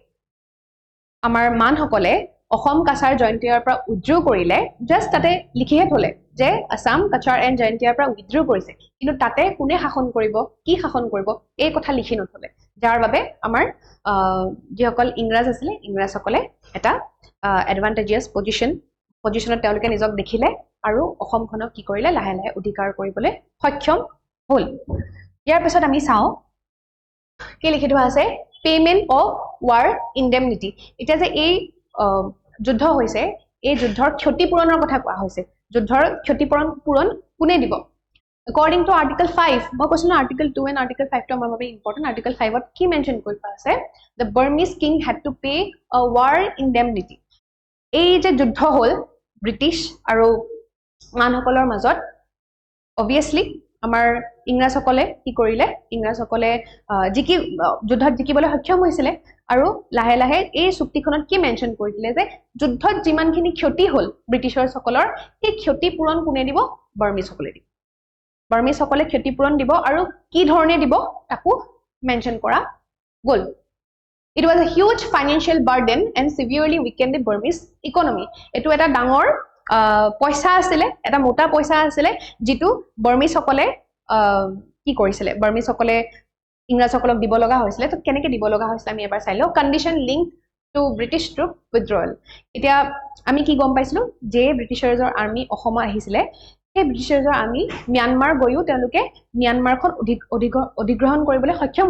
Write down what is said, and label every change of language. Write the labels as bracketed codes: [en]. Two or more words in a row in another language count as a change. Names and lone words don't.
[as] আমাৰ মানসকলে অসম কাছাৰ জয়ন্তীয়াৰ পৰা উইথড্ৰ কৰিলে জাষ্ট তাতে লিখিহে থলে যে আসাম কাছাৰ এণ্ড জয়ন্তীয়াৰ পৰা উইথড্ৰ কৰিছে কিন্তু তাতে কোনে শাসন কৰিব কি শাসন কৰিব এই কথা লিখি নথলে যাৰ বাবে আমাৰ যিসকল ইংৰাজ আছিলে ইংৰাজসকলে এটা [en] advantageous position [as] তেওঁলোকে নিজক দেখিলে আৰু অসমখনক কি কৰিলে লাহে লাহে অধিকাৰ কৰিবলৈ সক্ষম হ'ল ইয়াৰ পিছত আমি চাওঁ কি লিখি থোৱা আছে [en] payment of war indemnity [as] এতিয়া যে এই যুদ্ধ হৈছে এই যুদ্ধৰ ক্ষতিপূৰণৰ কথা কোৱা হৈছে যুদ্ধৰ ক্ষতিপূৰণ কোনে দিব [en] according to article 5 [as] মই কৈছিলো [en] article 2 and article 5 [as] টো আমাৰ বাবে ইম্পৰ্টেন্ট article 5 ত কি মেনশন কৰি আছে [en] the Burmese king had to pay a war indemnity [as] এই যে যুদ্ধ হ'ল ব্ৰিটিছ আৰু মানসকলৰ মাজত obviously আমাৰ ইংৰাজসকলে কি কৰিলে ইংৰাজসকলে যুদ্ধত জিকিবলৈ সক্ষম হৈছিলে আৰু লাহে লাহে এই চুক্তিখনত কি মেনশন কৰি দিলে যে যুদ্ধত যিমানখিনি ক্ষতি হ'ল ব্ৰিটিছৰসকলৰ সেই ক্ষতিপূৰণ কোনে দিব বাৰ্মিছসকলে দিব বাৰ্মিছসকলে ক্ষতিপূৰণ দিব আৰু কি ধৰণে দিব তাকো মেনশন কৰা গ'ল [en] It was a huge financial burden and severely weakened the Burmese economy. [as] এটো এটা ডাঙৰ পইচা আছিলে এটা মোটা পইচা আছিলে যেটো বাৰ্মিছসকলে কি কৰিছিলে বাৰ্মিছসকলে ইংৰাজসকলক দিব লগা হৈছিলে তো কেনেকৈ দিব লগা হৈছিলে আমি এবাৰ চাই লওঁ [en] condition link to British troop withdrawal [as] এতিয়া আমি কি গম পাইছিলো যে ব্ৰিটিছাৰৰ আৰ্মি অসমত আহিছিলে সেই ব্ৰিটিছাৰৰ আৰ্মি ম্যানমাৰ গৈও তেওঁলোকে ম্যানমাৰখন অধিগ্ৰহণ কৰিবলৈ সক্ষম